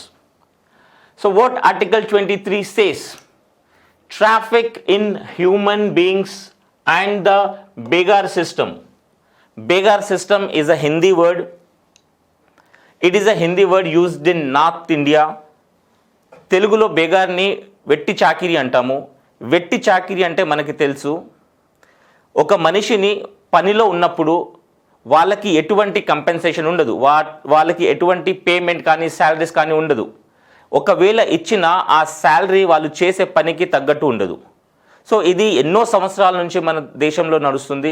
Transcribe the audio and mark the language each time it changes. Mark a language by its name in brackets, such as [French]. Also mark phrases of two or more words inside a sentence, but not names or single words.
[English] So what Article 23 says? Traffic in human beings and the beggar system. Beggar system is a Hindi word. It is a Hindi word used in North India. [Telugu] తెలుగులో బెగ్గర్ ని వెట్టి చాకిరి అంటాము. వెట్టి చాకిరి అంటే మనకి తెలుసు. ఒక మనిషిని పనిలో ఉన్నప్పుడు వాళ్ళకి ఎటువంటి కంపెన్సేషన్ ఉండదు, వాళ్ళకి ఎటువంటి పేమెంట్ కానీ శాలరీస్ కానీ ఉండదు. ఒకవేళ ఇచ్చిన ఆ శాలరీ వాళ్ళు చేసే పనికి తగ్గట్టు ఉండదు. సో ఇది ఎన్నో సంవత్సరాల నుంచి మన దేశంలో నడుస్తుంది.